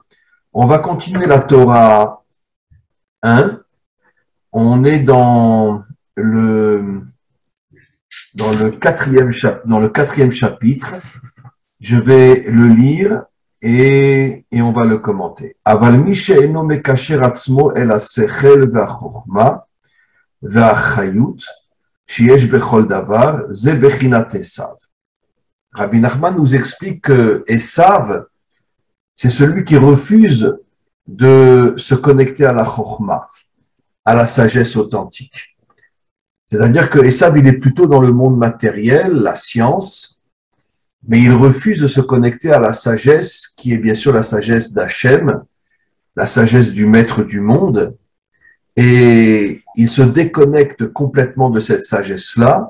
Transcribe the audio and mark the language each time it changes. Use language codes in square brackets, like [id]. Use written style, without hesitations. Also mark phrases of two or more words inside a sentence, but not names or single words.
[fr] On va continuer la Torah 1. On est le, dans le quatrième chapitre. Je vais le lire et on va le commenter. [he] אבל מי שאינו מקשר עצמו אל השכל והחכמה והחיות שיש בכל דבר זה בחינת עשו. [fr] Rabbi Nachman nous explique que Esav, c'est celui qui refuse de se connecter à la chokhma, à la sagesse authentique. C'est-à-dire que Esav, il est plutôt dans le monde matériel, la science, mais il refuse de se connecter à la sagesse qui est bien sûr la sagesse d'Hachem, la sagesse du maître du monde, et il se déconnecte complètement de cette sagesse-là.